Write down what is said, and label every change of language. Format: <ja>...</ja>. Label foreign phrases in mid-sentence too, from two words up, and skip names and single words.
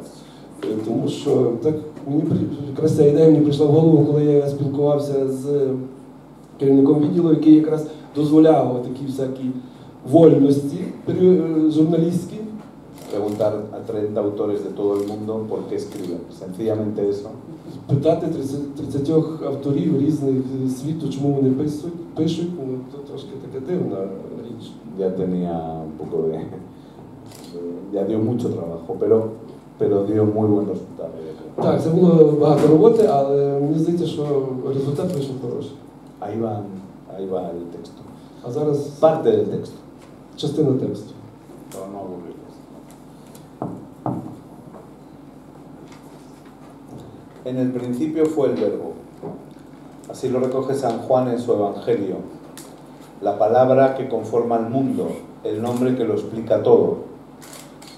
<uk>Тому що так якраз ця ідея мені прийшла в голову, коли я спілкувався з керівником відділу, який якраз дозволяв такі всякі вольності журналістські.</uk> <es>Preguntar a 30 autores de todo el mundo por qué escriben. Sencillamente eso.</es> <uk>Питати 30 авторів різних світу, чому вони пишуть, ну, це трошки така дивна річ.</uk> <es>Ya tenía un poco de... ya dio mucho trabajo, pero dio muy buen resultado.</es> <uk>Так, це було багато роботи, але мені здається, що результат вийшов хороший.</uk> <es>Ahí va el texto.</es> <uk>А зараз</uk> <es>Parte del texto.</es> <uk>частина тексту.</uk> <es>Para no aburrirles. En el principio fue el verbo. Así lo recoge San Juan en su Evangelio. La palabra que conforma el mundo, el nombre que lo explica todo.</es>